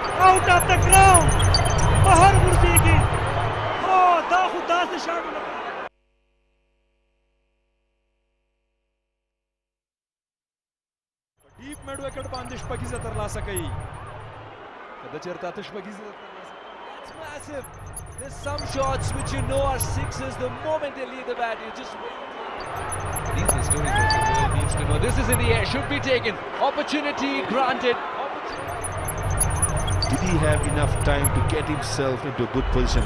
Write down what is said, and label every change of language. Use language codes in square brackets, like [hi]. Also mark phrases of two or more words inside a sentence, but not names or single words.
[en] out of the ground. [ps] بهر ورځيږي. دا خو داسې شاټ [en] deep mid wicket [ps] باندې شپږیزه ترلاسه کوي. کله چېرته اته شپږیزه ترلاسه [en] It's massive. There's some shots which you know are sixes the moment they leave the bat. You just wait. These are stories that the world needs to know. This is in the air, should be taken. Opportunity granted. Did he have enough time to get himself into a good position?